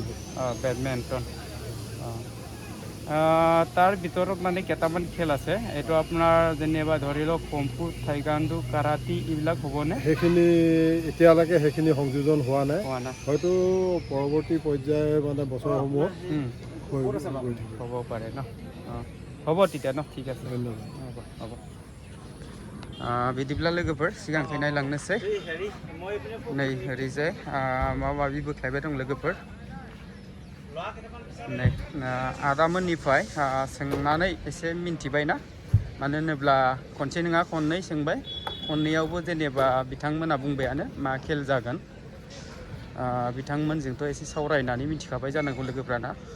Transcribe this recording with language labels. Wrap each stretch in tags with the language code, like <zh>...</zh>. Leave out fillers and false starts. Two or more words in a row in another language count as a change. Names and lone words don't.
<as>বেডমিণ্টন তাৰ ভিতৰত মানে কেইটামান খেল আছে এইটো আপোনাৰ যেনিবা ধৰি লওক কম্ফু টাইকাণ্ডো কাৰাটে এইবিলাক হ'বনে সেইখিনি এতিয়ালৈকে সেইখিনি সংযোজন হোৱা নাই হয়তো পৰৱৰ্তী পৰ্যায় মানে বছৰসমূহত হ'ব পাৰে ন হ'ব তেতিয়া ন ঠিক আছে ধন্যবাদ হ'ব</as> <brx>बिदिब्ला लोगोफोर सिगांखै नायलांनोसै नै ओरैजाय माबा माबि बोख्लायबाय दं लोगोफोर नै आदामोननिफ्राय सोंनानै एसे मिन्थिबायना मानो होनोब्ला खनसे नङा खननै सोंबाय खननैयावबो जेनेबा बिथांमोना बुंबायानो मा खेल जागोन बिथांमोनजोंथ' एसे सावरायनानै मिथिखाबाय जानांगौ लोगोफ्राना</brx>